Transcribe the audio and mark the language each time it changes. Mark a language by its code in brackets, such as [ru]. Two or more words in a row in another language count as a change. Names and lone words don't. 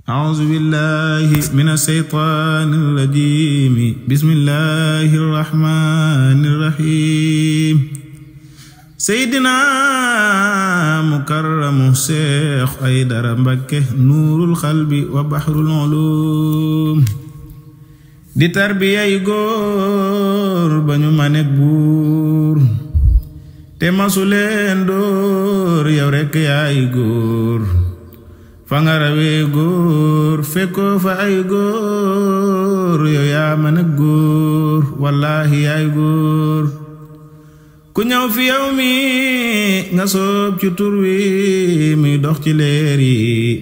[ar] أعوذ بالله من الشيطان الرجيم بسم الله الرحمن الرحيم سيدنا مكرم الشيخ أيدر مبكة نور القلب وبحر العلوم [wo] di tarbiyay góor ba ñu manek buur te masuleen dóor yow rekk yaay góor fa nga rawee góor fekkoo fa ay góor yow yaa manek góor wallaahi yaay góor ku ñëw fi yow mi nga soob ci tur wi muy dox ci leer yi